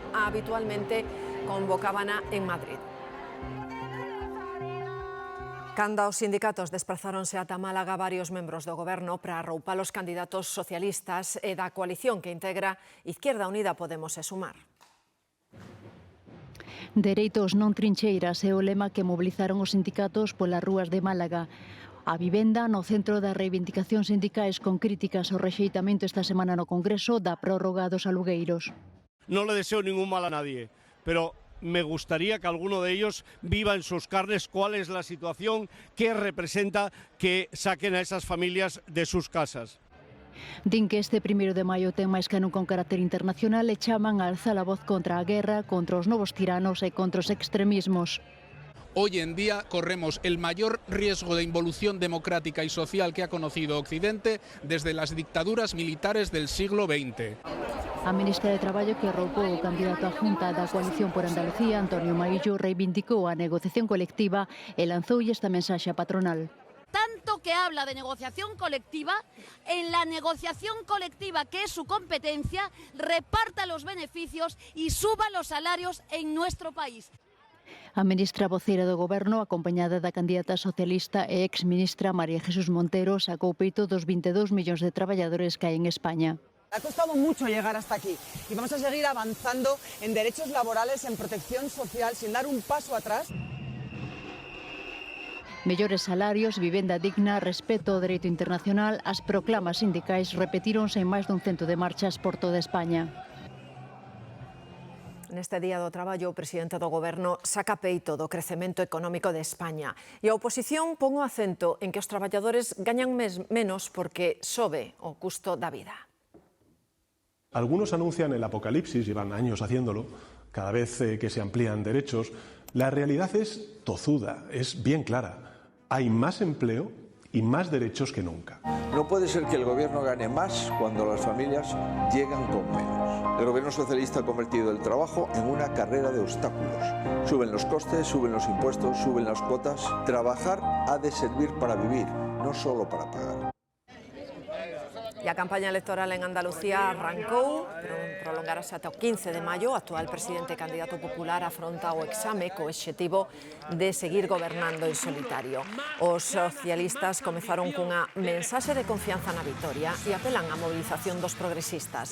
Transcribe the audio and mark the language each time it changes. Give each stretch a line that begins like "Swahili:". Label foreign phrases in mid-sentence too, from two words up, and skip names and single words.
Galician: Habitualmente convocábana en Madrid. Canda os sindicatos desprazáronse ata Málaga, varios membros do goberno para arroupar os candidatos socialistas e da coalición que integra Izquierda Unida, Podemos e Sumar. Dereitos non trincheiras é o lema que mobilizaron os sindicatos polas rúas de Málaga. A vivenda no centro das reivindicacións sindicais con críticas ao rexeitamento esta semana no Congreso da prórroga dos alugueiros.
Spanish: No le deseo ningún mal a nadie, pero me gustaría que alguno de ellos viva en sus carnes cuál es la situación que representa que saquen a esas familias de sus casas.
Galician: Din que este 1 de maio ten máis que nunca un carácter internacional e chaman a alzar a voz contra a guerra, contra os novos tiranos e contra os extremismos.
Spanish: Hoy en día corremos el mayor riesgo de involución democrática y social que ha conocido Occidente desde las dictaduras militares del siglo XX.
Galician: A ministra de Traballo, que arroupou o candidato a Junta da Coalición por Andalucía, Antonio Maillo, reivindicou a negociación colectiva e lanzoulle esta mensaxe á patronal.
Spanish: Tanto que habla de negociación colectiva, en la negociación colectiva, que es su competencia, reparta los beneficios y suba los salarios en nuestro país.
Galician: A ministra voceira do Goberno, acompañada da candidata socialista e exministra María Jesús Montero, sacou peito dos 22 millóns de traballadores que hai en España.
Spanish: Ha costado mucho llegar hasta aquí y vamos a seguir avanzando en derechos laborales, en protección social, sin dar un paso atrás.
Galician: Mellores salarios, vivenda digna, respeto ao dereito internacional, as proclamas sindicais repetíronse en máis dun cento de marchas por toda España. Neste Día do Traballo, o presidente do Goberno saca peito do crecemento económico de España e a oposición pon o acento en que os traballadores gañan menos porque sobe o custo da vida.
Spanish: Algunos anuncian el apocalipsis, llevan años haciéndolo, cada vez que se amplían derechos. La realidad es tozuda, es bien clara. Hay más empleo y más derechos que nunca. No puede ser que el gobierno gane más cuando las familias llegan con menos. El gobierno socialista ha convertido el trabajo en una carrera de obstáculos. Suben los costes, suben los impuestos, suben las cuotas. Trabajar ha de servir para vivir, no solo para pagar.
Galician: E a campaña electoral en Andalucía arrancou, prolongarase ata o 15 de maio. O actual presidente e candidato popular afronta o exame co obxectivo de seguir gobernando en solitario. Os socialistas comezaron cunha mensaxe de confianza na vitoria e apelan á mobilización dos progresistas.